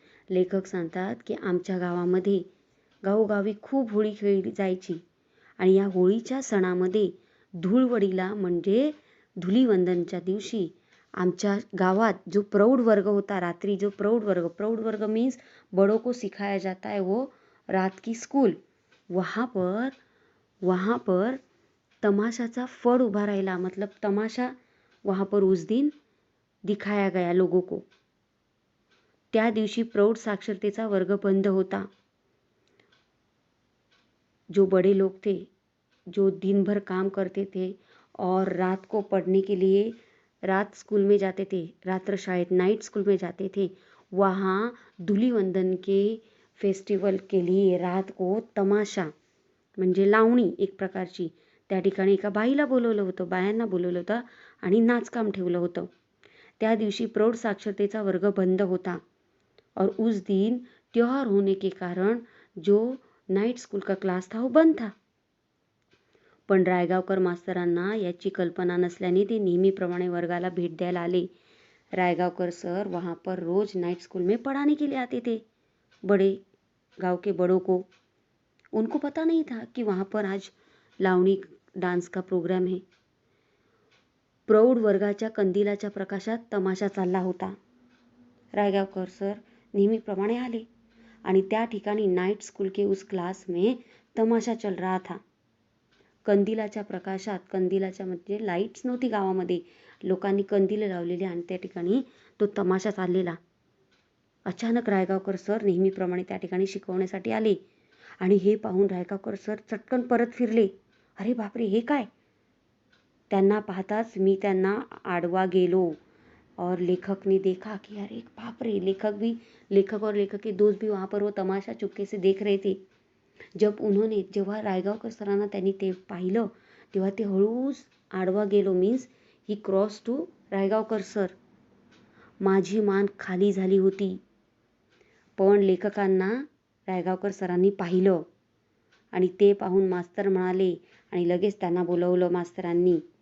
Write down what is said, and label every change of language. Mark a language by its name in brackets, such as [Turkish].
[Marathi] लेखक सांगतात की आमच्या गावामध्ये गावोगावी खूप होळी खेळली जायची आणि या होळीच्या सणामध्ये धुळवडीला म्हणजे धुलीवंदनच्या दिवशी आमच्या गावात जो प्रौढ वर्ग होता, रात्री जो प्रौढ वर्ग [Hindi] मीन्स बड़ों को सिखाया जाता है वो रात की स्कूल, वहाँ पर [Marathi] तमाशाचा फड उभा राहिला. [Hindi] मतलब तमाशा वहाँ पर उस दिन दिखाया गया लोगों को. [Marathi] त्या दिवशी प्रौढ साक्षरतेचा वर्ग बंद होता. [Hindi] जो बड़े लोग थे, जो दिन भर काम करते थे और रात को पढ़ने के लिए रात स्कूल में जाते थे, रात्र शायद नाइट स्कूल में जाते थे, वहाँ धुलीवंदन के फेस्टिवल के लिए रात को तमाशा [Marathi] म्हणजे लावणी एक प्रकारची, त्या ठिकाणी एका बाईला बोलवलं होतं, बायांना बोलवलं होतं आणि नाचकाम ठेवलं होतं. त्या दिवशी प्रौढ साक्षरतेचा वर्ग बंद होता [Hindi] और उस दिन त्योहार होने के कारण जो नाइट स्कूल का क्लास था वो बंद था. [Marathi] पण रायगावकर मास्तरांना याची कल्पना नसल्याने ते नेहमीप्रमाणे वर्गाला भेट द्यायला आले. [Hindi] रायगावकर सर वहाँ पर रोज नाइट स्कूल में पढ़ाने के लिए आते थे बड़े गांव के बड़ों को. उनको पता नहीं था कि वहाँ पर आज लावणी डांस का प्रोग्राम है. [Marathi] प्रौढ वर्गाच्या कंदिलाच्या प्रकाशात तमाशा चालला होता. रायगावकर सर नेहमीप्रमाणे आले आणि त्या ठिकाणी [Hindi] नाइट स्कूल के उस क्लास में तमाशा चल रहा था. [Marathi] कंदिलाच्या प्रकाशात, कंदिलाच्या म्हणजे लाईट्स नव्हती गावामध्ये, लोकांनी कंदिल लावलेले आणि त्या ठिकाणी तो तमाशा चाललेला. अचानक रायगावकर सर नेहमीप्रमाणे त्या ठिकाणी शिकवण्यासाठी आले आणि हे पाहून रायगावकर सर चटकन परत फिरले. अरे बापरे, हे काय? त्यांना पाहताच मी त्यांना आडवा गेलो [Hindi] और लेखक ने देखा कि अरे बाप रे, लेखक और लेखक के दोस्त भी वहाँ पर वो तमाशा चुपके से देख रहे थे. [Marathi] जेव्हा रायगावकर सरांना त्यांनी ते पाहिलं तेव्हा ते हळूच आडवा गेलो [English] means he cross to [Marathi] Raigaonkar sir. माझी मान खाली झाली होती. पण लेखकांना रायगावकर सरांनी पाहिलं आणि ते पाहून मास्तर म्हणाले आणि लगेच त्यांना बोलवलं मास्तरांनी.